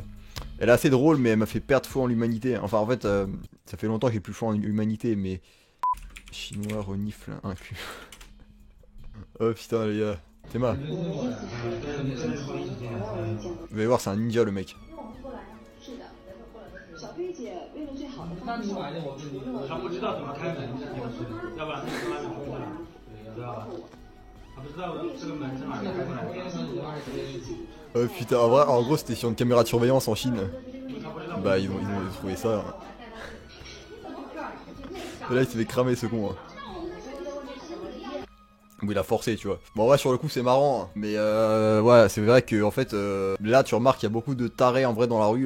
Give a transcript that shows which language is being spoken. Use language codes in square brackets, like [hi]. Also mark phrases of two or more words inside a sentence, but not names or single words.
[fr] Elle est assez drôle, mais elle m'a fait perdre foi en l'humanité. Enfin, en fait, ça fait longtemps que j'ai plus foi en l'humanité, mais... Chinois renifle un cul. Oh putain, les gars. C'est mal. Vous allez voir, c'est un ninja le mec. [zh] 小飞姐为了最好的方式，他不知道怎么开门，要不然他从外面冲过来，知道吧？他不知道这个门是哪里开过来的。 [fr] Oh putain, en vrai, en gros, c'était sur une caméra de surveillance en Chine. Bah, ils ont trouvé ça. Et là, il s'est fait cramer ce con. Ou il a forcé, tu vois. Bon, ouais, sur le coup, c'est marrant. Hein. Mais ouais, c'est vrai que en fait, là, tu remarques qu'il y a beaucoup de tarés en vrai dans la rue.